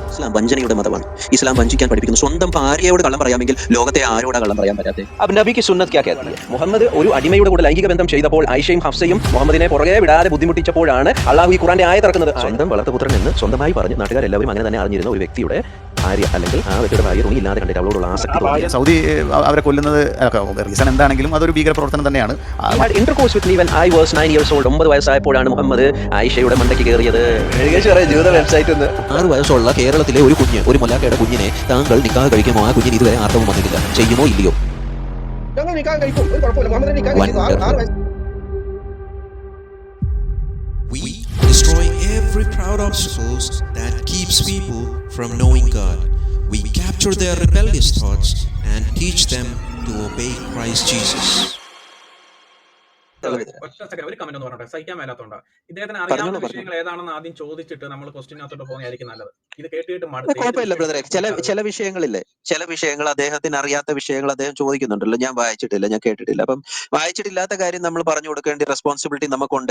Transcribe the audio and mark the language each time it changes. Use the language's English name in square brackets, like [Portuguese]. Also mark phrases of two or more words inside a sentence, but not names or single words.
[Malayalam] ഇസ്ലാം വഞ്ചനയുടെ മതമാണ്. ഇസ്ലാം വഞ്ചിക്കാൻ പഠിപ്പിക്കുന്നു. സ്വന്തം ഭാര്യയോട് കള്ളം പറയാമെങ്കിൽ ലോകത്തെ ആരോടാ കള്ളം പറയാൻ പറ്റാതെ? [Hindi] अब नबी की सुन्नत क्या कहती है? [Malayalam] മുഹമ്മദ് ഒരു അടിമയുടെ കൂടെ ലൈംഗിക ബന്ധം ചെയ്തപ്പോൾ ഐഷയും ഹഫ്സയും മുഹമ്മദിനെ പുറകെ വിടാതെ ബുദ്ധിമുട്ടിച്ചപ്പോഴാണ് അള്ളാഹു ഈ ഖുറാന്റെ ആയത്ത് ഇറക്കുന്നത്. സ്വന്തം വളർത്തുപുത്രൻ എന്ന് സ്വന്തമായി പറഞ്ഞ് നാട്ടുകാരെല്ലാവരും അങ്ങനെ തന്നെ അറിഞ്ഞിരുന്ന ഒരു വ്യക്തിയുടെ ഭാര്യ അല്ലെങ്കിൽ ആ വ്യക്തിയുടെ ഭാര്യ തുണിയില്ലാതെ കണ്ടിട്ട് അവളോടുള്ള ആസക്തി. സൗദി അവരെ കൊല്ലുന്നത് റീസൺ എന്താണെങ്കിലും അതൊരു ഭീകര പ്രവർത്തനം തന്നെയാണ്. [English] intercourse with me when I was 9 years old. [Malayalam] 9 വയസ്സായപ്പോഴാണ് മുഹമ്മദ് ആയിഷയുടെ മണ്ടയ്ക്ക് കയറിയത്. ജീവിത വെബ്സൈറ്റ് 6 വയസ്സുള്ള കേരളത്തിലെ ഒരു കുഞ്ഞ്, ഒരു മുലാക്കയുടെ കുഞ്ഞിനെ താങ്കൾ നിക്കാഹ് കഴിക്കുമോ? ആ കുഞ്ഞിന് ഇതുവരെ ആർത്തവം വന്നിട്ടില്ല. ചെയ്യുമോ ഇല്ലയോ? [English] We destroy every proud obstacles that keeps people from knowing God. We capture their rebellious thoughts and teach them to obey Christ Jesus. [Malayalam] ഒരു കമന്റ് ഒന്ന് പറഞ്ഞോട്ടെ, സഹിക്കാൻ മേലാത്തോണ്ടാ. ഇദ്ദേഹത്തിന് അറിയാവുന്ന വിഷയങ്ങൾ ഏതാണെന്ന് ആദ്യം ചോദിച്ചിട്ട് നമ്മൾ ക്വസ്റ്റ്യനകത്തോട്ട് പോകുന്നതായിരിക്കും നല്ലത്. ഇത് കേട്ടിട്ട് കുഴപ്പമില്ല ബ്രദറെ. ചില വിഷയങ്ങളില്ലേ, ചില വിഷയങ്ങൾ അദ്ദേഹത്തിന് അറിയാത്ത വിഷയങ്ങൾ അദ്ദേഹം ചോദിക്കുന്നുണ്ടല്ലോ. ഞാൻ വായിച്ചിട്ടില്ല, ഞാൻ കേട്ടിട്ടില്ല. അപ്പം വായിച്ചിട്ടില്ലാത്ത കാര്യം നമ്മൾ പറഞ്ഞു കൊടുക്കേണ്ട റെസ്പോൺസിബിലിറ്റി നമുക്കുണ്ട്.